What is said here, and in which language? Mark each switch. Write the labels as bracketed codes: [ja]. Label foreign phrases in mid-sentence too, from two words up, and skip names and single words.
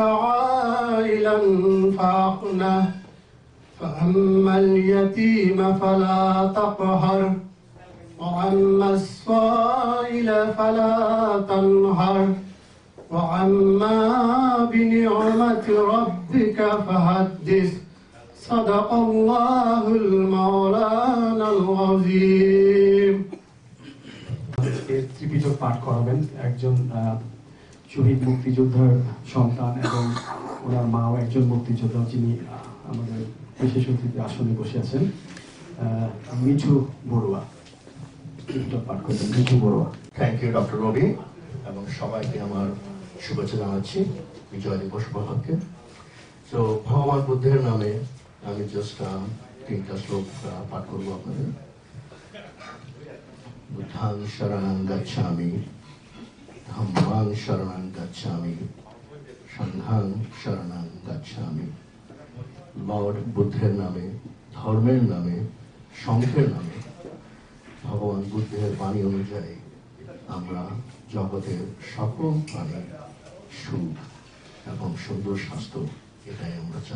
[ar] عائلا فأغنى فأما اليتيم فلا تقهر وأما السائل فلا تنهر وأما بنعمة ربك فحدث صدق الله المولانا العظيم। [bn] ত্রিপিটক পাঠ করাবেন একজন শহীদ মুক্তিযোদ্ধার সন্তান এবং ওনার মাও একজন মুক্তিযোদ্ধা, যিনি আমাদের বিশেষ অতিথি আসনে বসে আছেন, মিঠু বড়ুয়া ত্রিপিটক পাঠ করবেন। মিঠু বড়ুয়া। [en] thank you [bn] ডক্টর রবি এবং সবাইকে আমার শুভেচ্ছা জানাচ্ছি বিজয় দিবস উপলক্ষে। তো ভগবান বুদ্ধের নামে আমি জাস্ট 3টা শ্লোক পাঠ করবো আপনাদের। [pi] বুদ্ধাং শরণং গচ্ছামি, ধম্মাং শরণং গচ্ছামি, সংঘাং শরণং গচ্ছামি। [bn] লর্ড বুদ্ধের নামে, ধর্মের নামে, সংঘের নামে, ভগবান বুদ্ধের বাণী অনুযায়ী আমরা জগতের সকল প্রাণীর সুখ এবং সুন্দর স্বাস্থ্য, এটাই আমরা চাই।